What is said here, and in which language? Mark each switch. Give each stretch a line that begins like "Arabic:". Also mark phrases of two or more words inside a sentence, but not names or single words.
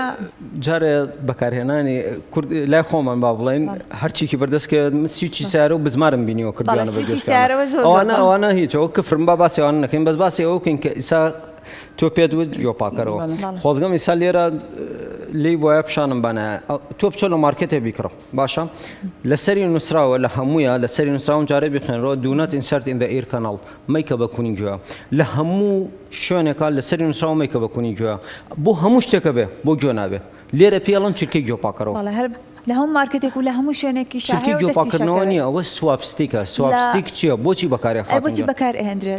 Central Kurdish: جارێ بەکارهێنانی کورد لای خۆمان با بڵێن هەرچیکی بەردەستکە سویچی سیارە و بزمارم بینیەوە کردوانە بە ئەوانە هیچەوە کفرم با باسی ئەوانە نەکەین بەس باسی ئەوە بکەین کە ئیسا تۆ پێت وت گوێ پاکەرەوە خۆزگەم ئیسا لێرە لی بۆیە پیشانم بانە تۆ بچۆ لە مارکێتێ بیکڕە باشە لەسەری نووسراوە لە هەموویە لەسەری نووسراون جارێ بخێنەوە
English: do not insert in the ear canal
Central Kurdish: مەیکە بەکوونی گوێ لە هەموو شوێنێکا لەسەری نووسراوە مەیکە بەکوونی گوێ بۆ هەموو شتێکە بێ بۆ گوێ نابێ لێرە پێڵەن چرکەی گوێ پاکەرەوە لە هەموو مارکێتێک و لە هەموو شوێنێکی چرکی گوێ پاکردنەوە نییە ئەوە سوابستیکە سوابستیک چییە بۆچی بەکاری بۆچی بەکارهێنرێت